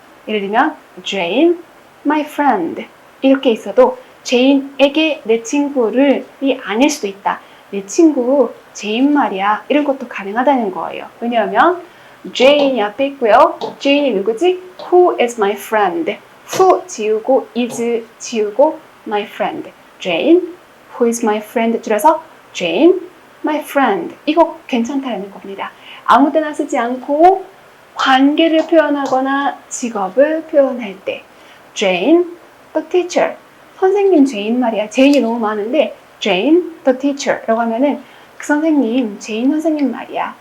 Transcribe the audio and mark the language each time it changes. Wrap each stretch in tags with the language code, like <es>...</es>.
<ko>예를 들면 Jane, my friend 이렇게 있어도 제인에게 내 친구를 아닐 수도 있다. 내 친구 제인 말이야. 이런 것도 가능하다는 거예요. 왜냐하면 Jane이 앞에 있고요. Jane이 누구지?</ko> <en>Who is my friend? Who 지우고 is 지우고 my friend. Jane, who is my friend</en> <ko>줄여서</ko> <en>Jane, my friend.</en> <ko>이거 괜찮다는 겁니다. 아무 때나 쓰지 않고 관계를 표현하거나 직업을 표현할 때 Jane, the teacher. 선생님 제인 말이야. 제인이 너무 많은데 Jane, the teacher 라고 하면은 그 선생님, 제인 선생님 말이야.</ko>